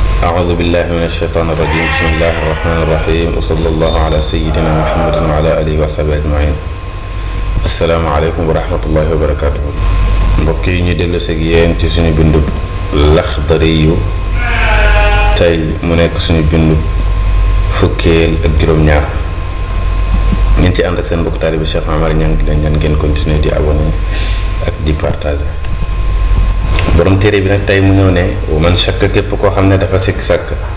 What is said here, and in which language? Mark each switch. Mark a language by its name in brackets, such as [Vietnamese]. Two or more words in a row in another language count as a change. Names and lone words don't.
[Arabic] أعوذ بالله من الشيطان الرجيم بسم الله الرحمن الرحيم وصلى الله على سيدنا محمد وعلى آله وصحبه أجمعين السلام عليكم ورحمة الله وبركاته [Wolof] mbokk yi ñu dellu si yéen ci suñu bindu Laxdari yu tey mu nekk suñu bindu fukkeel ak juróom-ñaar ngeen ci ànd ak seen mbokk taalibe Cheikh Amar Niang di leen ñaan ngeen continuer di abonné ak di partager borom téere bi nag tey mu ñëw ne [Arabic] من شك [Wolof] képp koo xam ne dafa sikk sàkk